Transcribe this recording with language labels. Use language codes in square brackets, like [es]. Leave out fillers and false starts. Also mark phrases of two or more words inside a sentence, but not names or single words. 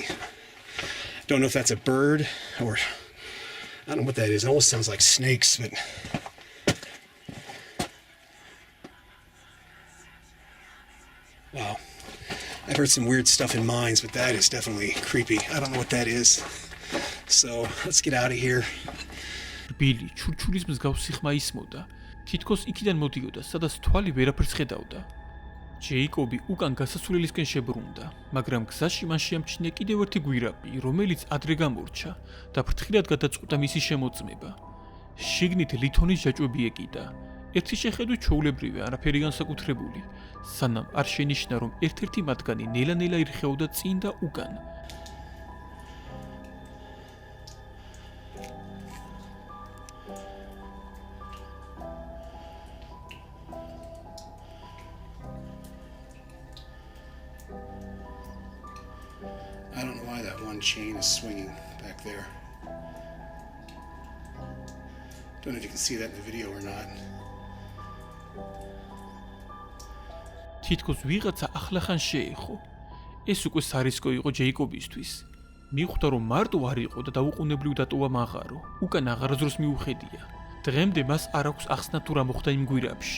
[en] Don't know if that's a bird or I don't know what that is. It almost sounds like snakes, but wow. I've heard some weird stuff in mines, but that is definitely creepy. I don't know what that is. So, let's get out of here. [ka] რბილი, ჩურჩულის მსგავსი ხმა ისმოდა. თითქოს იქიდან მოდიოდა, სადაც თვალი ვერაფერს ხედავდა. ჯეიკობი უკან გასასვლელისკენ შებრუნდა, მაგრამ გზაში მან შეამჩნია კიდევ ერთი გვირაბი, რომელიც ადრე გამორჩა და ფრთხილად გადაწყვიტა მისი შემოწმება. შიგნით ლითონის ჯაჭვები ეკიდა. ერთი შეხედვით ჩვეულებრივი, არაფერი განსაკუთრებული, სანამ არ შენიშნა, რომ ერთ-ერთი მათგანი ნელა-ნელა ირხეოდა წინ და უკან. [en] I don't know why that one chain is swinging back there. Don't know if you can see that in the video or not. [ka] თითქოს ვიღაცა ახლახან შეეხო. ეს უკვე სარისკო იყო ჯეიკობისთვის. მიხვდა, რომ მარტო არ იყო და დაუყოვნებლივ დატოვა მაღარო. უკან აღარასდროს მიუხედია. დღემდე მას არ აქვს ახსნა თუ რა მოხდა იმ გვირაბში.